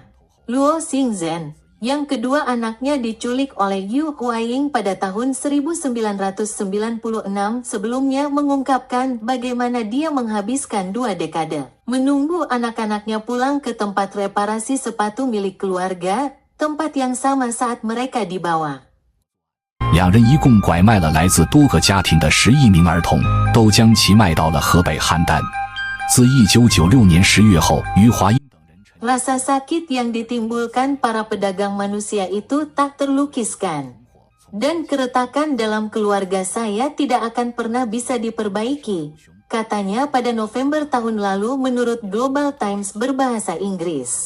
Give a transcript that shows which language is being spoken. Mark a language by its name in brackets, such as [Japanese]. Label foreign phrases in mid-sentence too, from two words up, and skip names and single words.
[Indonesian] Luo Xingzhen, yang kedua anaknya diculik oleh Yu Huaying pada tahun 1996 sebelumnya mengungkapkan bagaimana dia menghabiskan 2 dekade menunggu anak-anaknya pulang ke tempat reparasi sepatu milik keluarga, tempat yang sama saat mereka dibawa. [Chinese] 两人一共拐卖了来自多个家庭的11名儿童，都将其卖到了河北邯郸。自1996年10月后，余华英 [Indonesian] Rasa sakit yang ditimbulkan para pedagang manusia itu tak terlukiskan. Dan keretakan dalam keluarga saya tidak akan pernah bisa diperbaiki, katanya pada November tahun lalu menurut Global Times berbahasa Inggris.